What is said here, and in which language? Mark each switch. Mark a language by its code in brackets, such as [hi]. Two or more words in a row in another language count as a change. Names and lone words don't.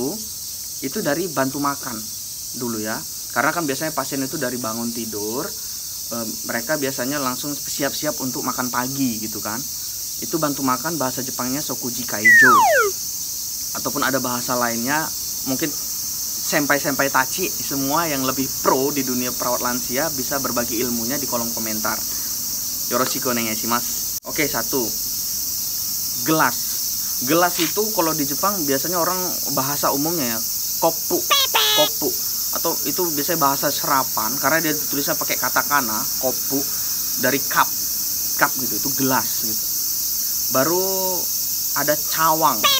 [id] Itu dari bantu makan dulu ya. Karena kan biasanya pasien itu dari bangun tidur, mereka biasanya langsung siap-siap untuk makan pagi gitu kan. Itu bantu makan, bahasa Jepangnya [ja] 食事介助. [id] Ataupun ada bahasa lainnya, mungkin senpai-senpai tachi semua yang lebih pro di dunia perawat lansia bisa berbagi ilmunya di kolom komentar. [ja] よろしくお願いします. [id] Oke, 1. Gelas. Gelas itu kalau di Jepang biasanya orang bahasa umumnya ya kopu. [ja] Kopu. [id] Atau itu biasanya bahasa serapan karena dia tulisnya pakai katakana, kopu, dari cup. Cup gitu, itu gelas gitu. Baru ada cawang.